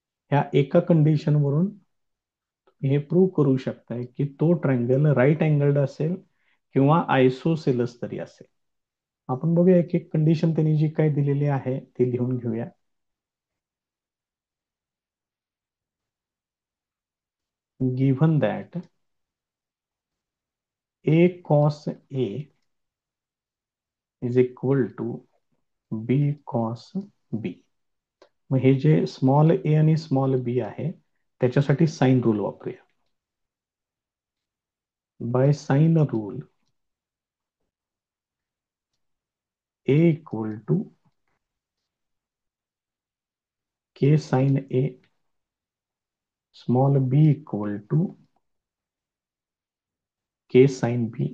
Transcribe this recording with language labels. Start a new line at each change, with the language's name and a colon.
Marathi: ह्या एका कंडिशन वरून हे प्रूव्ह करू शकताय की तो ट्रायंगल राईट अँगल्ड असेल किंवा आयसोसेलस तरी असेल. आपण बघूया एक एक कंडिशन त्यांनी जी काय दिलेली आहे ती लिहून घेऊया.
English: Given that a cos a is equal to b cos b.
Marathi: मग हे जे स्मॉल ए आणि स्मॉल बी आहे त्याच्यासाठी साइन रूल वापरूया.
English: By sine rule a equal to k sine a, small b equal to k sine b.